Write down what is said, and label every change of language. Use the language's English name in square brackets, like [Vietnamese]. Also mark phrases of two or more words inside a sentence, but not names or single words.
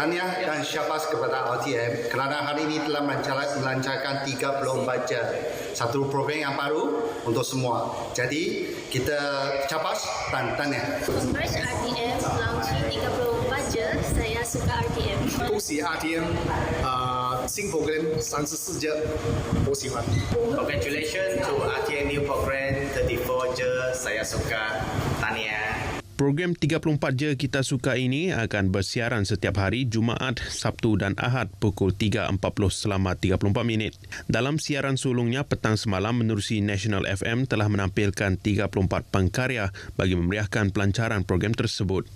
[Malay] Tahniah dan syabas kepada RTM kerana hari ini telah melancarkan 34 Je, satu program yang baru untuk semua. Jadi kita capas dan tahniah. [English] First RTM launching 34 Je, [Malay] saya suka RTM. [Chinese] 恭喜 RTM 新 program 34 Je，我喜欢。 [English] Congratulations to RTM new program 34 Je, [Malay] saya suka. Tahniah. Program 34 Je Kita Suka ini akan bersiaran setiap hari Jumaat, Sabtu dan Ahad pukul 3.40 selama 34 minit. Dalam siaran sulungnya petang semalam menerusi National FM telah menampilkan 34 pengkarya bagi memeriahkan pelancaran program tersebut.